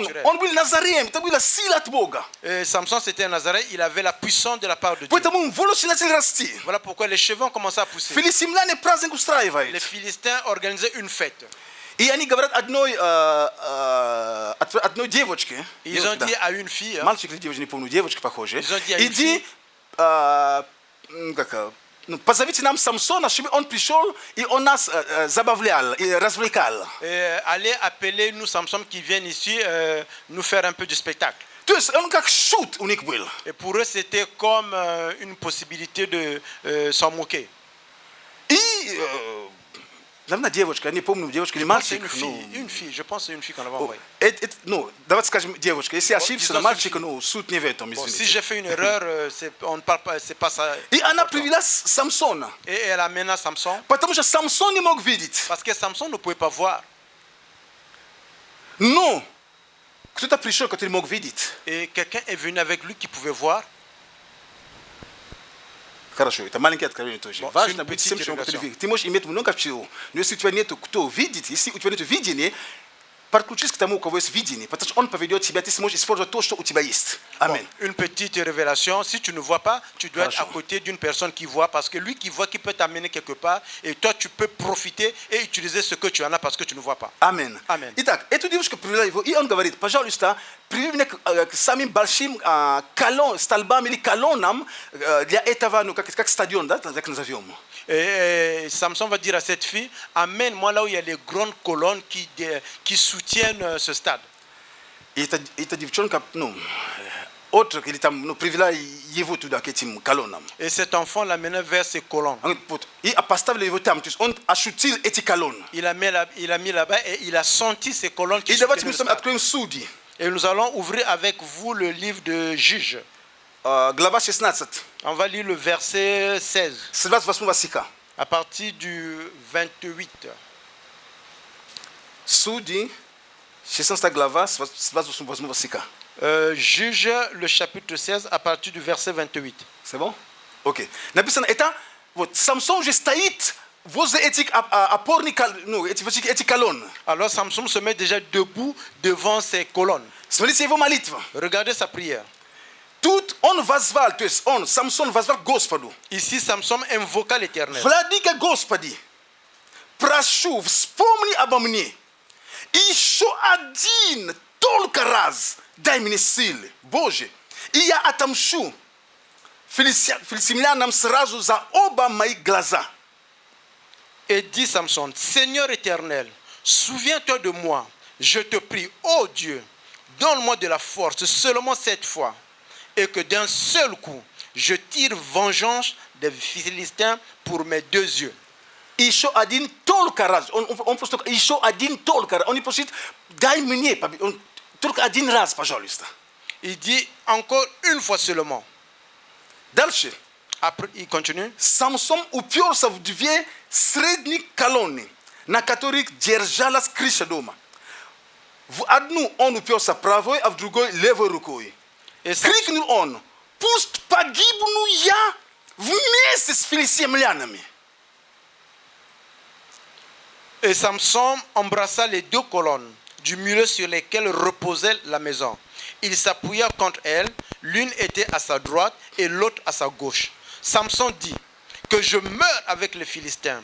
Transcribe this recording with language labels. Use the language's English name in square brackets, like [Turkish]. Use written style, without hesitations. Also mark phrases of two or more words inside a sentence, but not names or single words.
[French] naturelle. [Russian] он был Назареем, это была сила от Бога. [French] Et Samson, c'était un Nazareth, il avait la puissance de la part de Dieu. [Russian] Поэтому волосы начали расти. [French] Voilà pourquoi les cheveux ont commencé à pousser. [Russian] Филистимляне праздник [French] Les [Russian] устраивают. [French] Philistins organisaient une fête. [Russian] И они говорят одной девочке. [French] Ils ont dit à une fille, hein, [Russian] Мальчик или девочка, не помню, девочка похожая. [French] Ils ont dit à une [Russian] Иди, позовите нам Самсона, чтобы он пришел и он нас забавлял и развлекал. [French] allez appeler nous Samson qui viennent ici nous faire un peu de spectacle. [Russian] То есть он как шут у них был. [French] Et pour eux, c'était comme une possibilité de s'en moquer. [Russian] И, наверное, девочка, я не помню, девочка или [French] Je pense que c'est [Russian] мальчик. [French] une fille, je pense que c'est une fille qu'on avait envoyée. [Russian] Ну, давайте скажем девочка. Если ошибся, [French] disons [Russian] мальчика, ну, суть не в этом, [French] Bon, si [Russian] извините. [French] j'ai fait une erreur, on ne parle pas, c'est pas ça. [Russian] И она привела Самсона. [French] Et elle amena Samson, [Russian] Потому что Самсон не мог видеть. [French] parce que Samson ne pouvait pas voir. [Russian] Но кто-то пришел, который мог видеть. [French] Et quelqu'un est venu avec lui qui pouvait voir. [Russian] Хорошо, это маленькое откровение тоже. [French] Bon, [Russian] Важно [French] c'est une [Russian] быть [French] petite [Russian] тем, что [French] révélation. [Russian] ты можешь иметь много всего. Но если у тебя нет кто видит, если у тебя нет видения, подключись к тому, у кого есть видение, потому что он поведет тебя, ты сможешь использовать то, что у тебя есть. [French] Bon, [Russian] Аминь. [French] une petite révélation, si tu ne vois pas, tu dois être à côté d'une personne qui voit, parce que lui qui voit, qui peut t'amener quelque part, et toi tu peux profiter et utiliser ce que tu en as parce que tu ne vois pas. [Russian] Аминь. Аминь. Итак, эту девушку привела его, и он говорит, пожалуйста, приведи меня к самым большим столбам или колоннам для этого, ну, как стадион, да, так назовем. [French] Et Samson va dire à cette fille, amène-moi là où il y a les grandes colonnes qui soutiennent ce stade. [Russian] И эта девчонка, ну, autre, или там, ну, привела его туда, к этим колоннам. [French] Et cet enfant l'amenait vers ces colonnes. [Russian] И поставили его там, то есть он ощутил эти колонны. [French] Il a mis là-bas et il a senti ces colonnes qui [Russian] И давайте [French] soutenaient [Russian] мы [French] le [Russian] с вами [French] stade. [Russian] откроем Судьи, [French] Et nous allons ouvrir avec vous le livre de Juges. [Russian] глава 16, [French] On va lire le verset 16, [Russian] с 28 стиха. [French] à partir du 28. [Russian] Судьи, 16 глава, с 28 стиха. [French] Juge le chapitre 16 à partir du verset 28. C'est bon? [Russian] Окей. Написано, это, вот, Самсон уже стоит возле этих опорных, ну, эти колонны. [French] Alors Samson se met déjà debout devant ces colonnes. [Russian] Смотрите его молитва. [French] Regardez sa prière. [Russian] Тут он возвал, то есть он, Самсон возвал к Господу. Ici, Samson invoqua l'Éternel. Владыка Господи, прошу, вспомни обо мне. Еще один только раз дай мне силы, Боже, и я отомщу филистимлянам сразу за оба мои глаза. [French] Et dit Samson, Seigneur éternel, souviens-toi de moi, je te prie, ô Dieu, donne-moi de la force seulement cette fois, et que d'un seul coup, je tire vengeance des Philistins pour mes deux yeux. [Russian] Еще один только раз, он просто, еще один только раз, он не просит, дай мне, только один раз, пожалуйста. [French] Il dit encore une fois seulement. [Russian] Дальше. [French] Après, il continue. [Russian] Самсон уперся в две средние колонны, на которых держалась крыша дома. В одну он уперся правой, а в другой левой рукой. [French] Et Samson, [Russian] Крикнул он, пусть погибну я вместе с филистимлянами. [French] et Samson embrassa les deux colonnes du milieu sur lesquelles reposait la maison. Il s'appuya contre elles, l'une était à sa droite et l'autre à sa gauche. Samson dit que je meurs avec les Philistins.